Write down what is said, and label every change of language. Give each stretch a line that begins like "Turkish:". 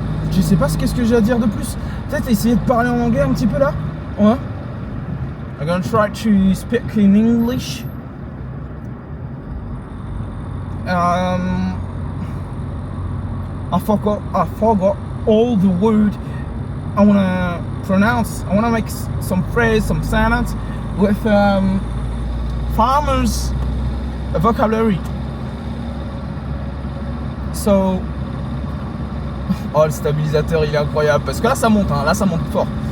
French: Je sais pas qu'est-ce que j'ai à dire de plus. Peut-être essayer de parler en anglais un petit peu là. Ouais.
English: I'm gonna try to speak in English. I forgot all the word I wanna pronounce. I wanna make some phrase, some sentence with farmers vocabulary.
French: So, oh, le stabilisateur il est incroyable parce que là ça monte, hein, là ça monte fort.